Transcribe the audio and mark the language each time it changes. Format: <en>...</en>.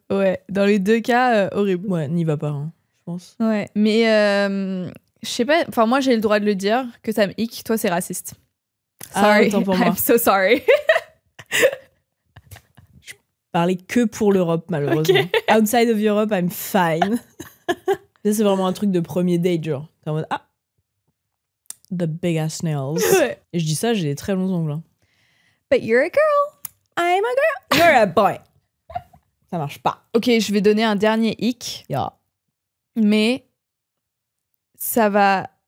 <fr>Ouais, dans les deux cas, horrible. Ouais, n'y va pas, hein, je pense. Ouais, mais je sais pas, enfin moi j'ai le droit de le dire, que ça me hic, toi c'est raciste. Ah,</fr> <en>Sorry,</en> <fr>autant pour moi.</fr> <en>I'm so sorry.</en> <fr>Parler que pour l'Europe, malheureusement. Ok.</fr> <en>Outside of Europe, I'm fine.</en> <fr>Ça, c'est vraiment un truc de premier date, genre. T'es en mode, ah,</fr> <en>the big ass nails.</en> <fr>Ouais. Et je dis ça, j'ai des très longs ongles. Hein.</fr> <en>But you're a girl. I'm a girl. You're a boy.</en> <fr>Ça marche pas. Ok, je vais donner un dernier hic,</fr> <en>Yeah.</en> <fr>mais ça va...</fr>